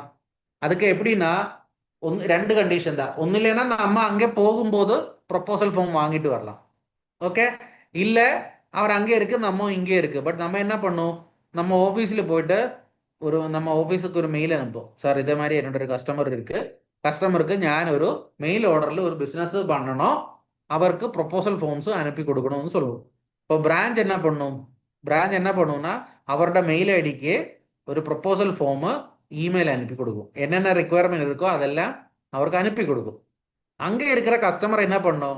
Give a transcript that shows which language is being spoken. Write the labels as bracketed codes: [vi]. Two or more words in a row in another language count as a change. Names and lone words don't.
[ta] அதுக்கு எப்படின்னா ரெண்டு கண்டிஷன் தான். ஒன்னு இல்லைன்னா நம்ம அங்கே போகும்போது [en] proposal form [ta] வாங்கிட்டு வரலாம். ஓகே. இல்ல அவர் அங்கே இருக்கு நம்ம இங்கே இருக்கு. பட் நம்ம என்ன பண்ணோம்? நம்ம ஆஃபீஸ்ல போயிட்டு நம்ம ஆஃபீஸுக்கு ஒரு மெயில் அனுப்போம். சார் இதே மாதிரி என்னோட ஒரு கஸ்டமர் இருக்கு, கஸ்டமருக்கு [ml] ഞാൻ ഒരു മെയിൽ ഓർഡറിൽ ഒരു ബിസിനസ് [ta] பண்ணணும், அவருக்கு [en] proposal forms [ta] அனுப்பி கொடுக்கணும்னு சொல்லுவோம். இப்போ பிரான்ச் என்ன பண்ணும்னா அவரோட [en] mail ID [ta] ஒரு [en] proposal form email [ta] அனுப்பி கொடுக்கும். என்னென்ன ரெக்குவயர்மெண்ட் இருக்கோ அதெல்லாம் அவருக்கு அனுப்பி கொடுக்கும். அங்கே இருக்கிற கஸ்டமர் என்ன பண்ணும்?